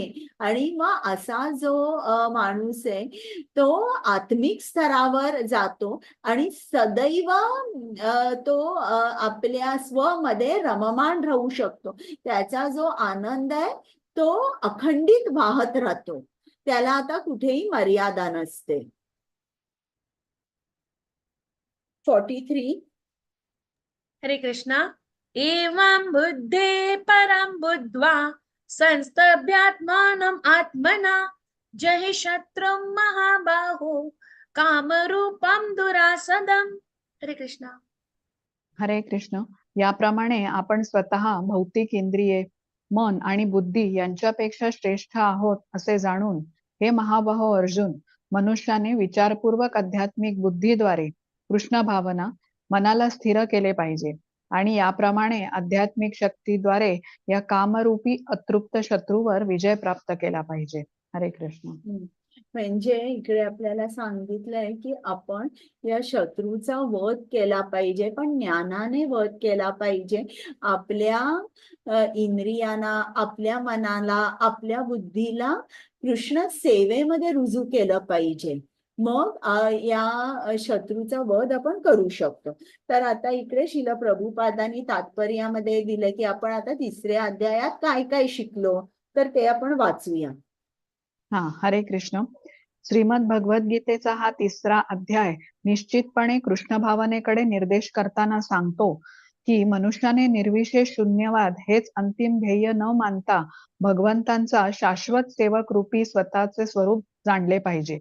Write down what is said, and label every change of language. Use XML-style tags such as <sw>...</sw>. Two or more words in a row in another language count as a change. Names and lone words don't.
<mr>आणि मग असा जो माणूस आहे तो आत्मिक स्तरावर जातो आणि सदैव तो आपल्या स्वमध्ये रममाण राहू शकतो. त्याचा जो आनंद आहे तो अखंडित वाहत राहतो. त्याला आता कुठेही मर्यादा नसते. 43. हरे कृष्णा.</mr> <sa>एवं बुद्धे परं बुद्ध्वा संस्तभ्यात्मानम् आत्मना जहि शत्रुं महाबाहो कामरूपं दुरासदम्.</sa> <mr>हरे कृष्णा. हरे कृष्ण. याप्रमाणे आपण स्वतः भौतिक इंद्रिये, मन आणि बुद्धी यांच्यापेक्षा श्रेष्ठ आहोत असे जाणून हे महाबाहो अर्जुन, मनुष्याने विचारपूर्वक आध्यात्मिक बुद्धीद्वारे कृष्ण भावना मनाला स्थिर केले पाहिजे आणि याप्रमाणे आध्यात्मिक शक्तीद्वारे या कामरूपी अतृप्त शत्रूवर विजय प्राप्त केला पाहिजे. हरे कृष्ण. म्हणजे इकडे आपल्याला सांगितलंय की आपण या शत्रूचा वध केला पाहिजे, पण ज्ञानाने वध केला पाहिजे. आपल्या इंद्रियांना, आपल्या मनाला, आपल्या बुद्धीला कृष्ण सेवेमध्ये रुजू केलं पाहिजे. मग या शत्रूचा वध आपण करू शकतो. तर आता इकडे श्रील प्रभुपादांनी तात्पर्यामध्ये दिलं की आपण आता 3ऱ्या अध्यायात काय काय शिकलो तर ते आपण वाचूया. हरे कृष्ण. श्रीमद भगवद्गीतेचा हा 3रा अध्याय निश्चितपणे कृष्ण भावनेकडे निर्देश करताना सांगतो की मनुष्याने निर्विशेष शून्यवाद हेच अंतिम ध्येय न मानता भगवंतांचा शाश्वत सेवक रूपी स्वतःचे स्वरूप जाणले पाहिजे.</mr>